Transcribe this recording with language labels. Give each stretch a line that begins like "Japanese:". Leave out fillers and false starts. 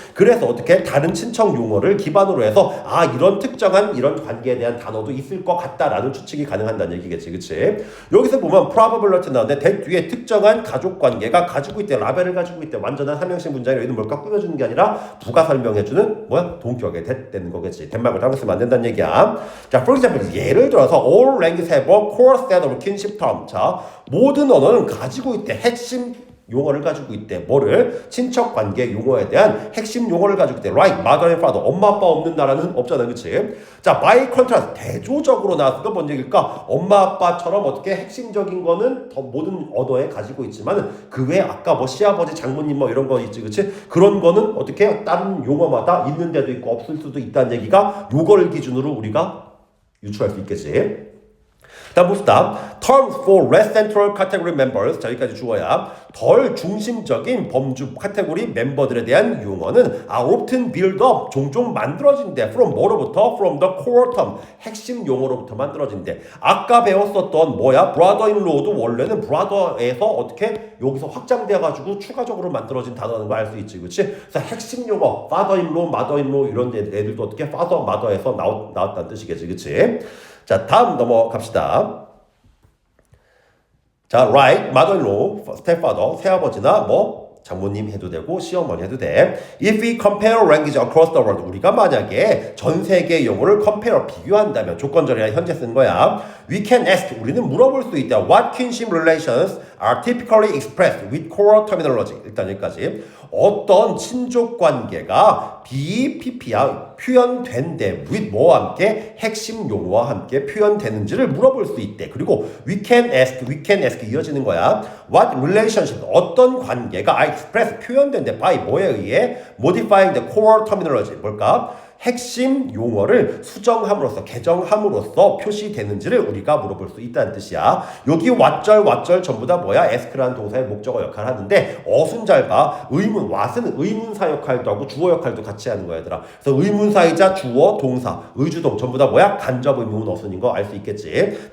Korean: 그래서 어떻게 다른 친척 용어를 기반으로 해서 이런 특정한 이런 관계에 대한 단어도 있을 것 같다라는 추측이 가능한다는 얘기겠지, 그렇지? 여기서 보면 probability 나오는데 대 뒤에 특정한 가족 관계가 가지고 있대, 라벨을 가지고 있대. 완전한 삼형식 문장이 얘는 뭘까? 꾸며주는 게 아니라 부가 설명해주는 동격에 되는 거겠지. 덴마크를 따로 쓰면 안 된다는 얘기야. 자,
English: for example,
Korean: 예를 들어서
English: all languages have a core set of kinship term.
Korean: 자, 모든 언어는 가지고 있대. 핵심 용어를 가지고 있대. 뭐를? 친척 관계 용어에 대한 핵심 용어를 가지고 있대.
English: Like mother and father.
Korean: 엄마 아빠 없는 나라는 없잖아, 그치? 자,
English: by contrast,
Korean: 대조적으로 나왔을 때 뭔 얘기일까? 엄마 아빠처럼 어떻게 핵심적인 거는 더 모든 언어에 가지고 있지만 그 외에 아까 뭐 시아버지, 장모님 뭐 이런 거 있지, 그치? 그런 거는 어떻게 다른 용어마다 있는 데도 있고 없을 수도 있다는 얘기가 요걸 기준으로 우리가 유추할 수 있겠지. 다음 봅시다.
English: Terms for less central category members.
Korean: 자, 여기까지 주어야. 덜 중심적인 범주 카테고리 멤버들에 대한 용어는
English: are often built up.
Korean: 종종 만들어진대.
English: From
Korean: 뭐로부터?
English: From the core term.
Korean: 핵심 용어로부터 만들어진대. 아까 배웠었던 brother-in-law도 원래는 brother에서 어떻게 여기서 확장돼가지고 추가적으로 만들어진 단어라는 거 알 수 있지, 그렇지? 그래서 핵심 용어 father-in-law, mother-in-law 이런 애들도 어떻게 father, mother에서 나왔다는 뜻이겠지, 그렇지? 자, 다음 넘어갑시다. 자, right, mother-in-law, stepfather, 새아버지나 장모님 해도 되고 시어머니 해도 돼.
English: If we compare language across the world,
Korean: 우리가 만약에 전 세계 용어를 compare, 비교한다면 조건절이야 현재 쓴 거야.
English: We can ask,
Korean: 우리는 물어볼 수 있다.
English: What kinship relations are typically expressed with core terminology.
Korean: 일단 여기까지. 어떤 친족 관계가 BPP야 표현된대. with 뭐와 함께? 핵심 용어와 함께 표현되는지를 물어볼 수 있대. 그리고
English: we can ask
Korean: 이어지는 거야.
English: What relationship,
Korean: 어떤 관계가
English: are expressed,
Korean: 표현된대.
English: by
Korean: 뭐에 의해?
English: modifying the core terminology.
Korean: 뭘까? 핵심 용어를 수정함으로써, 개정함으로써 표시되는지를 우리가 물어볼 수 있다는 뜻이야. 여기 왓절 전부 다 ask라는 동사의 목적어 역할을 하는데 어순 잘 봐. what은 의문사 역할도 하고 주어 역할도 같이 하는 거야, 얘들아. 그래서 의문사이자 주어, 동사, 의주동 전부 다 간접 의문 어순인 거 알 수 있겠지.